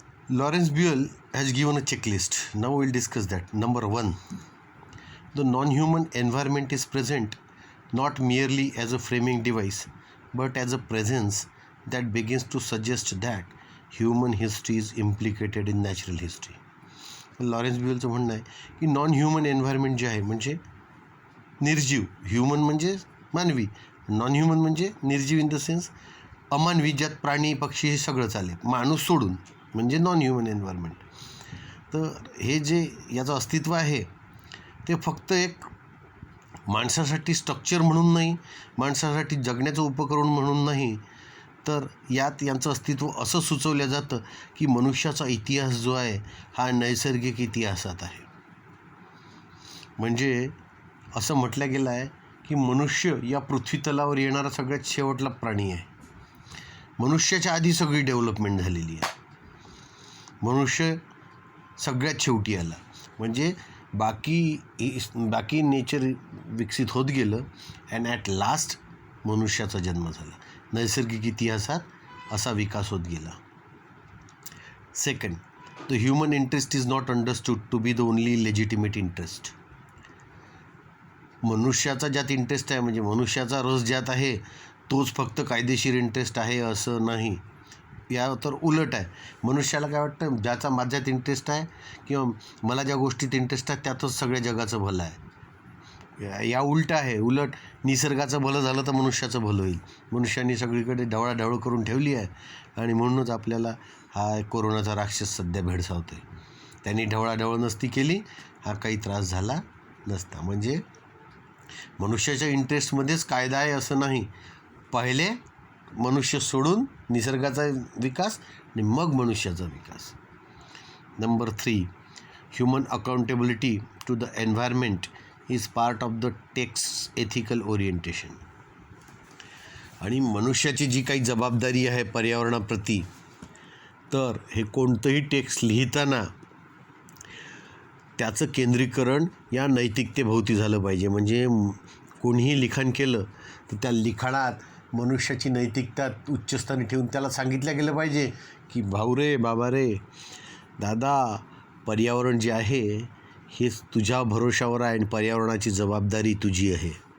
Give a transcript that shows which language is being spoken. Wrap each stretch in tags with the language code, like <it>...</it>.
<en>Lawrence Buell has given a checklist. Now we will discuss that. Number 1. The non-human environment is present not merely as a framing device, but as a presence that begins to suggest that human history is implicated in natural history.</en> <mr>Lawrence ब्युएलचं म्हणणं आहे की non human environment जे आहे म्हणजे निर्जीव, human म्हणजे मानवी, non human म्हणजे निर्जीव इन द सेन्स अमानवी, ज्यात प्राणी पक्षी हे सगळं चालेल, माणूस सोडून म्हणजे नॉन ह्युमन एन्व्हायरमेंट. तर हे जे याचं अस्तित्व आहे ते फक्त एक माणसासाठी स्ट्रक्चर म्हणून नाही, माणसासाठी जगण्याचं उपकरण म्हणून नाही, तर यात यांचं अस्तित्व असं सुचवलं जातं की मनुष्याचा इतिहास जो आहे हा नैसर्गिक इतिहासात आहे. म्हणजे असं म्हटलं गेलं आहे की मनुष्य या पृथ्वीतलावर येणारा सगळ्यात शेवटला प्राणी आहे. मनुष्याच्या आधी सगळी डेव्हलपमेंट झालेली आहे. मनुष्य सगळ्यात शेवटी आला, म्हणजे बाकी नेचर विकसित होत गेलं अँड ॲट लास्ट मनुष्याचा जन्म झाला. नैसर्गिक इतिहासात असा विकास होत गेला.</mr> <en>Second, the human interest is not understood to be the only legitimate interest.</en> <mr>मनुष्याचा ज्यात इंटरेस्ट आहे म्हणजे मनुष्याचा रस ज्यात आहे तोच फक्त कायदेशीर इंटरेस्ट आहे असं नाही. या तर उलट आहे. मनुष्याला काय वाटतं, ज्याचा माझ्यात इंटरेस्ट आहे किंवा मला ज्या गोष्टीत इंटरेस्ट आहे त्यातच सगळ्या जगाचं भलं आहे. या उलट आहे. उलट निसर्गाचं भलं झालं तर मनुष्याचं भलं होईल. मनुष्याने सगळीकडे ढवळाढवळ करून ठेवली आहे आणि म्हणूनच आपल्याला हा कोरोनाचा राक्षस सध्या भेडसावतो आहे. त्यांनी ढवळाढवळ नसती केली हा काही त्रास झाला नसता. म्हणजे मनुष्याच्या इंटरेस्टमध्येच कायदा आहे असं नाही. पहिले मनुष्य सोडून निसर्गाचा विकास आणि मग मनुष्याचा विकास.</mr> <en>Number 3, human accountability to the environment is part of the text ethical orientation.</en> <mr>आणि मनुष्याची जी काही जबाबदारी आहे पर्यावरणाप्रती, तर हे कोणतंही टेक्स्ट लिहिताना त्याचं केंद्रीकरण या नैतिकतेभोवती झालं पाहिजे. म्हणजे कोणीही लिखाण केलं तर त्या लिखाणात मनुष्याची नैतिकता उच्चस्थानी ठेवून त्याला सांगितलं गेलं पाहिजे की भाऊ रे, बाबा रे, दादा, पर्यावरण जे आहे हे तुझ्या भरोशावर आहे आणि पर्यावरणाची जबाबदारी तुझी आहे.</mr>